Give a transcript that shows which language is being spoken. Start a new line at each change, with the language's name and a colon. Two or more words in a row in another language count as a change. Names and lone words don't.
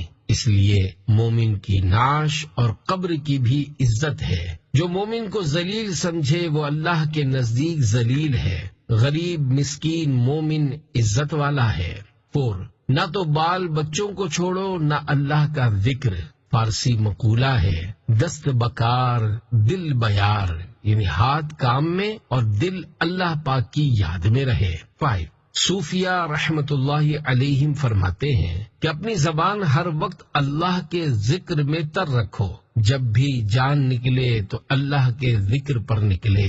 Urdu: اس لیے مومن کی نعش اور قبر کی بھی عزت ہے. جو مومن کو ذلیل سمجھے وہ اللہ کے نزدیک ذلیل ہے. غریب مسکین مومن عزت والا ہے. 4، نہ تو بال بچوں کو چھوڑو نہ اللہ کا ذکر. فارسی مقولہ ہے،
Persian: دست بکار دل بیار،
Urdu: یعنی ہاتھ کام میں اور دل اللہ پاک کی یاد میں رہے.
Persian: 5، صوفیہ رحمت اللہ علیہم فرماتے ہیں کہ اپنی زبان ہر وقت اللہ کے ذکر میں تر رکھو. جب بھی جان نکلے تو اللہ کے ذکر پر نکلے.